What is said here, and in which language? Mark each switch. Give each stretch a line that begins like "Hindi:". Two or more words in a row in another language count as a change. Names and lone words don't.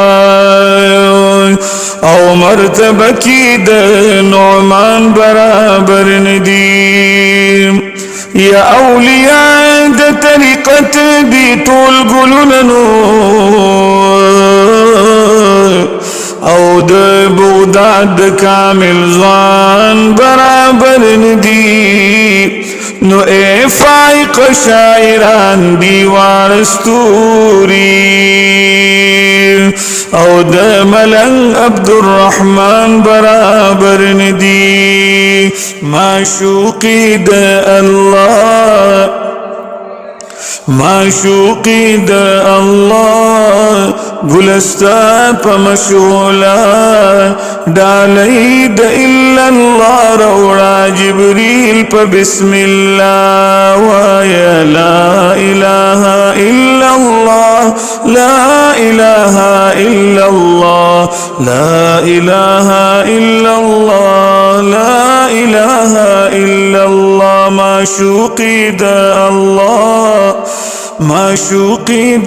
Pashto: او مرتبه کی د نعمان برابر ندی یا اولیاء د طریقت دی ټول ګلونو او د بغداد د کامل ځوان برابر ندی نو اے فائق شاعران دیوان استوری او د ملنگ عبدالرحمن برابر ندی معشوقی د اللہ معشوقی د اللہ گلستا پا مشغولا ڈالی د
Arabic: الا اللہ
Pashto: روڑا جبریل پا
Arabic: بسم اللہ
Pashto: وایا لا
Arabic: الہ الا اللہ لا الہ الا اللہ لا الہ الا اللہ لا الہ الا اللہ
Pashto: معشوقی د اللہ معشوقی د